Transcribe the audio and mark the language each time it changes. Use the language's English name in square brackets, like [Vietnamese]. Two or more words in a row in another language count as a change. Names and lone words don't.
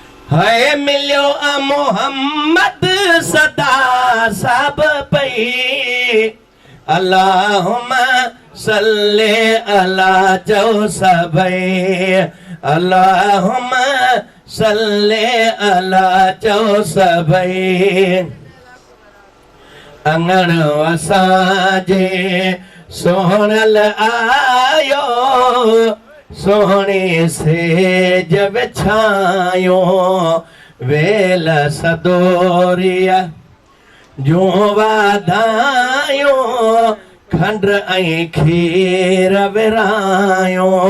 [Sindhi] है मिलियो मोहम्मद सदा सब पई [Arabic] اللهم صل على [Sindhi] चओ सभई [Arabic] اللهم صل على [Sindhi] चओ सभई अंगण असांजे सोहणल आयो सोहणी सेज विछायो वेल सदोरिया जो वाधायो खंड ऐं खीर विरायो